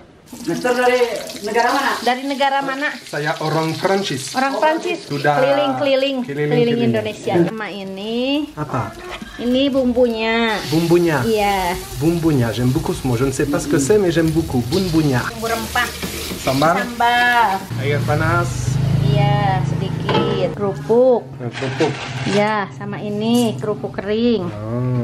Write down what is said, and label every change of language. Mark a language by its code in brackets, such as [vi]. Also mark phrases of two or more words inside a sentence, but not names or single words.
[id] Mister dari negara mana? Dari negara mana? Saya orang Prancis. Orang Prancis. Sudah Keliling keliling. Indonesia. Sama ini. Apa? Ini bumbunya. Bumbunya. Iya. Bumbunya. [fr] J'aime beaucoup ce mot. Je ne sais pas ce que c'est, mais j'aime beaucoup. [id] Bumbunya. Bumbu rempah. Sambal. Sambal. Air panas. Iya, sedikit. Kerupuk. Kerupuk. Iya, sama ini kerupuk kering. Oh.